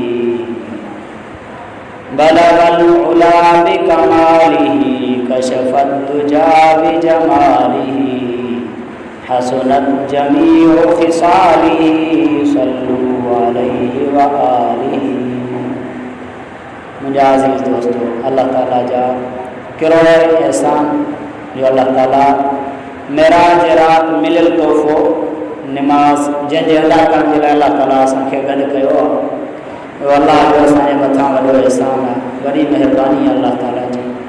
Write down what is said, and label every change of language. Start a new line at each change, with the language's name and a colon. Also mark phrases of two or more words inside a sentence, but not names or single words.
Arabic: بلغ العلا بكماله كشف الدجى بجماله حسنت جميع خصاله صلوا عليه وآله.
Sindhi: मुंहिंजा अज़ीज़ दोस्तों, अल्लाह ताला जा करोड़ एहसान जो अल्लाह ताला मेराज रात मिलियल तोहफ़ो निमाज़ जंहिंजे अदा करण जे लाइ अल्लाह ताला असांखे गॾु कयो आहे, उहो अल्लाह जो असांजे मथां वॾो एहसान आहे, वॾी महिरबानी आहे अल्लाह ताला जी।